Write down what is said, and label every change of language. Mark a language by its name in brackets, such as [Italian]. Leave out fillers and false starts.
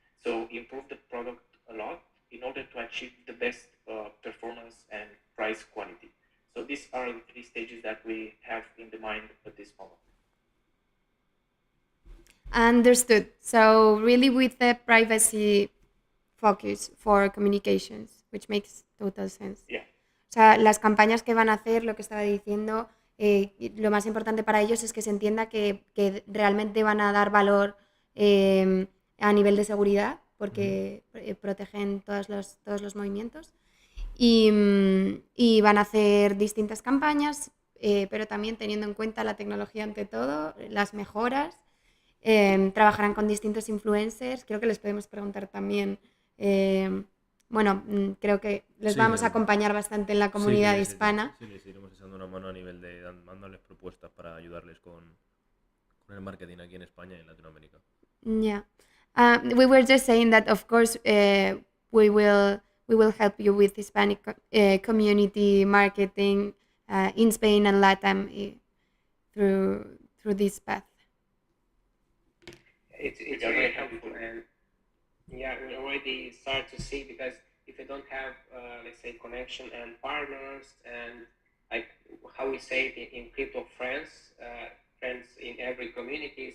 [English] So improve the product a lot in order to achieve the best performance and price quality. So these are the 3 stages that we have in the mind at this moment. Understood. So really with the privacy focus for communications, which makes total sense. Yeah. [Spanish] O sea, las campañas que van a hacer, lo que estaba diciendo, lo más importante para ellos es que se entienda que realmente van a dar valor a nivel de seguridad, porque protegen todos los movimientos. Y van a hacer distintas campañas, pero también teniendo en cuenta la tecnología ante todo, las mejoras. Trabajarán con distintos influencers. Creo que les podemos preguntar también... bueno, creo que les vamos a acompañar bastante en la comunidad hispana. Sí, les iremos echando una mano a nivel de dándoles propuestas para ayudarles con el marketing aquí en España y en Latinoamérica. [English] Yeah. We were just saying that, of course, we will help you with Hispanic community marketing in Spain and Latam through this path. It's very helpful, and yeah, we already start to see, because if you don't have, let's say, connection and partners, and like how we say it in crypto, friends in every community.